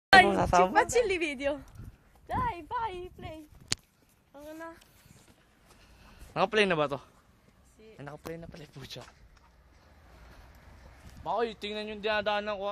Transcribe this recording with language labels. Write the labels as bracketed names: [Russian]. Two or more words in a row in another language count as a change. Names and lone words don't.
[Italian] Dai, ci faccio il video. Dai, vai, play. [Filipino] Ano na? Naka-play na ba to? Si... Ay, naka-play na pala, pucha. Makoy, tingnan yung dinadaanan ko, ha?